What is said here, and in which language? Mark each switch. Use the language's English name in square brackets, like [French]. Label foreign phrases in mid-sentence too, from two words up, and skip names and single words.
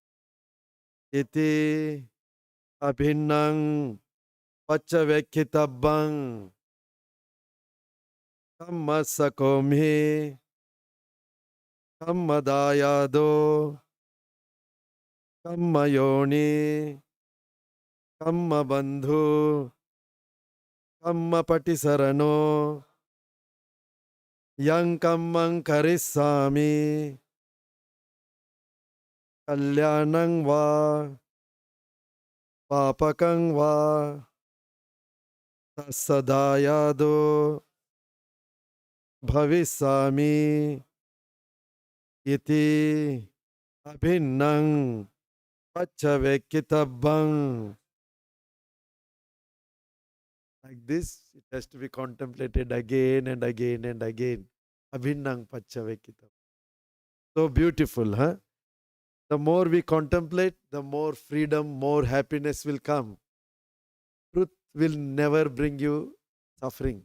[Pali] Iti, Abhinnang, Paccavekkitabang, Kamma Sakomhi, Kamma Dayado, Kamma Yoni, Kamma Bandhu, Kamma Patisarano, Yang Kammang Karissami, Kalyanang Va, Papakang Va, Tassadayado, Bhavisami, Iti, Abhinnang, Paccavekkitabang. [English] Like this, it has to be contemplated again and again and again. [Pali] Abhinnang Pachavekitam. [English] So beautiful, huh? The more we contemplate, the more freedom, more happiness will come. Truth will never bring you suffering.